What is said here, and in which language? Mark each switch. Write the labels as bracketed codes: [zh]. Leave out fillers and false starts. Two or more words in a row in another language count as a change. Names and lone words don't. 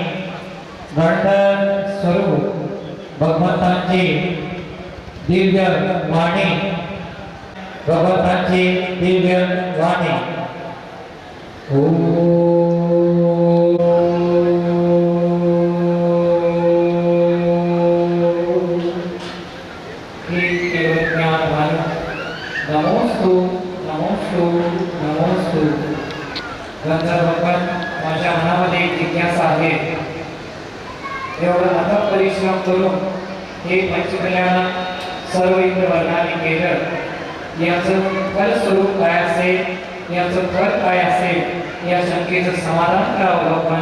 [mr] गणधर स्वरूप भगवंतांची दिव्य वाणी भगवंतांची दिव्य वाणी [sa] नमोस्तु नमोस्तु नमोस्तु. [mr] गंधर्वपण माझ्या मनामध्ये एक जिज्ञासा आहे. एवढा अथक परिश्रम करून हे पंचकल्याण सर्व इंद्र वर्णाने केलं. याचं फलस्वरूप काय असेल, याचं फल काय असेल, या शंकेचं समाधान करावं भगवान.